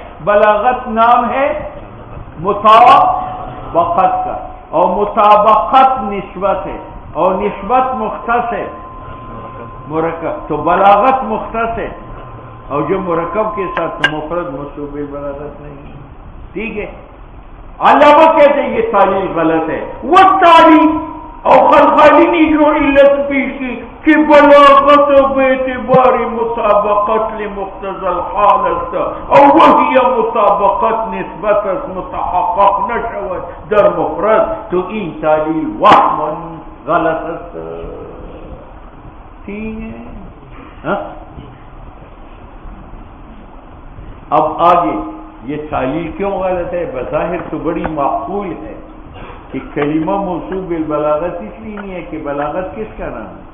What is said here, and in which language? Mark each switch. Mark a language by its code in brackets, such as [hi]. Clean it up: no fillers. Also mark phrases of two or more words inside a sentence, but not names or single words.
[ur] بلاغت نام ہے مطابقت کا، اور مطابقت نسبت ہے، اور نسبت مختص ہے مرکب، تو بلاغت مختص ہے، اور جو مرکب کے ساتھ مفرد موصوف بالبلاغت نہیں۔ ٹھیک ہے۔ علامہ کہتے ہیں یہ تعلیل غلط ہے۔ وہ تعلیل اور خلخالی نے جو علت پیش کی کہ [fa] بلاغت باعتبار مطابقت لمقتضى الحال است، [ur] اور وہی مطابقت نسبت [fa] متحقق نشود در مفرد، تو این تعلیل وهم غلط است۔ [ur] ٹھیک ہے۔ اب آگے یہ تعلیل کیوں غلط ہے؟ بظاہر تو بڑی معقول ہے کہ کلمہ موصوف بالبلاغت اس لیے نہیں ہے کہ بلاغت کس کا نام ہے؟